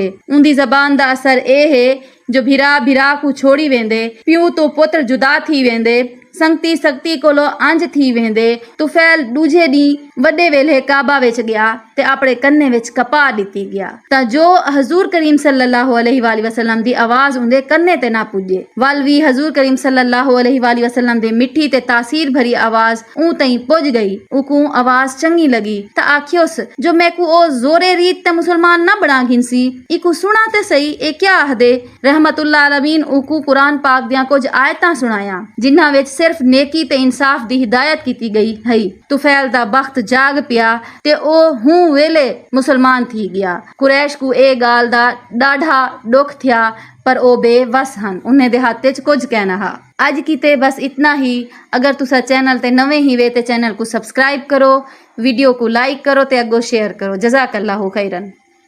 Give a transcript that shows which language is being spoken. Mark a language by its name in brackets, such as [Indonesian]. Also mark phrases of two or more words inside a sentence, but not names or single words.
[Saraiki] اوندی زبان دا اثر اے ہے جو بھرا بھرا کوں چھوڑی ویندے، پیو توں پتر جدا تھی ویندے، سنگتی سختی کولوں انج تھی ویندے. طفیل دوجے دی وڈے ویلے کعبہ وچ گیا تے اپنے کنّے وچ کپاہ دتی گیا تا جو حضور کریم [Arabic] صلى الله عليه وسلم [Saraiki] دی آواز اوندے کنّے تے نہ پجے. ول بھی حضور کریم [Arabic] صلى الله عليه وسلم [Saraiki] دی مٹھی تے تاثیر بھری آواز او تئیں پج گئی. اوکوں آواز چنگی لگی تاں آکھیوس جو میکوں او زوری ریت تے مسلمان نہ بنا گھنسی، ایکوں سنا تے سہی اے کیا آکھدے. [Arabic] رحمة للعالمين [Saraiki] اوکوں قرآن پاک دیاں کجھ آیتاں سنایا جنہاں وچ صرف نیکی تے انصاف دی ہدایت کیتی گئی ہے. طفیل دا بخت جاگ پیا تے او ہوں ویلے مسلمان تھی گیا. قریش کوں اے گالھ دا ڈاڈھا دکھ تھیا پر او بے وس ہن، انہاں دے ہتھ چ کجھ کہنا ہا. اج کیتے بس اتنا ہی۔ اگر تساں چینل تے نویں ہی وے تے چینل کوں سبسکرائب کرو، ویڈیو کوں لائک کرو تے اگوں شیئر کرو. [Arabic] جزاك الله خيرا.